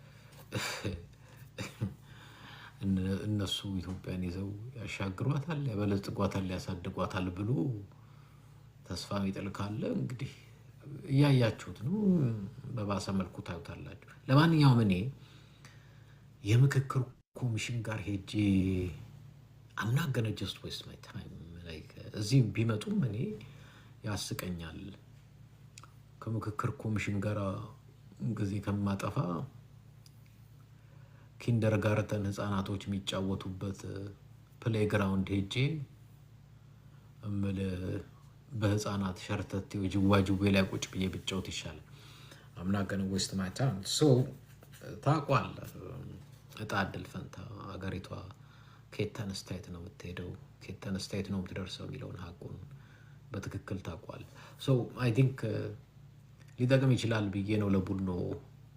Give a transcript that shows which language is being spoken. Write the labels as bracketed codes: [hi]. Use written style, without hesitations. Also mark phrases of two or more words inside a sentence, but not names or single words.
[am] እነሱ ኢትዮጵያን ይዘው ያሻግሯታል፣ ያበለጽጓታል፣ ያሳድጓታል ብሎ ተስፋ የሚጥል ካለ እንግዲህ እያያችሁት ነው። በባሰ መልኩ ታዩታላችሁ። ለማንኛውም እኔ የምክክር ኮሚሽን ጋር ሄጄ [en] I'm not gonna just waste my time [am] እዚህ ቢመጡም እኔ ያስቀኛል። ከምክክር ኮሚሽን ጋር ጊዜ ከማጠፋ ኪንደርጋርተን ህፃናቶች የሚጫወቱበት ፕሌግራውንድ ሄጄ በህፃናት ሸርተቴው ጅዋጅዌ ላይ ቁጭ ብዬ ብጫወት ይሻላል። [en] I'm not gonna waste my time. [am] So ታውቋለህ፣ እጣ ዕድል ፈንታ አገሪቷ ከየት ተነስታ ነው የምትሄደው፣ ከየት ተነስታ ነው የምትደርሰው የሚለውን ሀቁን በትክክል ታውቋለህ። [en] So I think [am] ሊጠቅም ይችላል ብዬ ነው ለቡድኑ